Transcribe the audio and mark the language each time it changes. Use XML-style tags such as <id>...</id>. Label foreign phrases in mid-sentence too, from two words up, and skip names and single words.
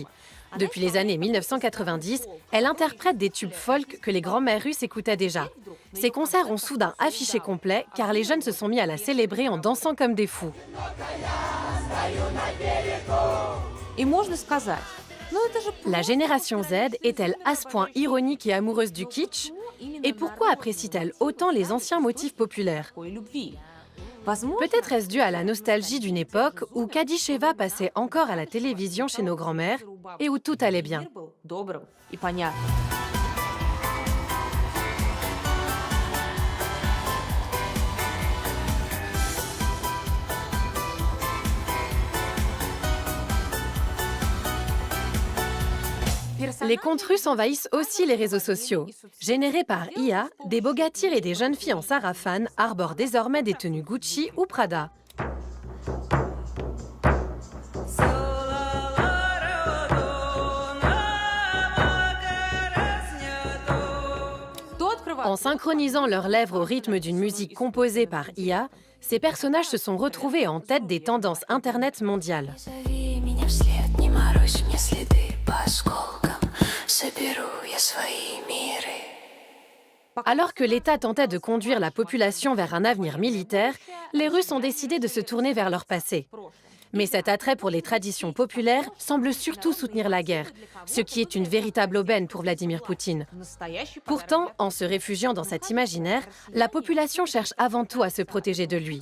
<fr>Depuis les années 1990, elle interprète des tubes folk que les grands-mères russes écoutaient déjà. Ses concerts ont soudain affiché complet car les jeunes se sont mis à la célébrer en dansant comme des fous.</fr> <ru>И можно сказать,</ru> <fr>La génération Z est-elle à ce point ironique et amoureuse du kitsch? Et pourquoi apprécie-t-elle autant les anciens motifs populaires?</fr> <ru>такой любви.</ru> <fr>Peut-être est-ce dû à la nostalgie d'une époque où Kadisheva passait encore à la télévision chez nos grands-mères et où tout allait bien.</fr> <ru>Добрым и понятным.</ru> <fr>Les contes russes envahissent aussi les réseaux sociaux. Générés par IA, des bogatirs et des jeunes filles en sarafane arborent désormais des tenues Gucci ou Prada. En synchronisant leurs lèvres au rythme d'une musique composée par IA, ces personnages se sont retrouvés en tête des tendances Internet mondiales.</fr> <ru>Зови меня вслед, не морозь мне следы по осколкам. Соберу я свои миры.</ru> <fr>Alors que l'État tentait de conduire la population vers un avenir militaire, les Russes ont décidé de se tourner vers leur passé. Mais cet attrait pour les traditions populaires semble surtout soutenir la guerre, ce qui est une véritable aubaine pour Vladimir Poutine. Pourtant, en se réfugiant dans cet imaginaire, la population cherche avant tout à se protéger de lui.</fr>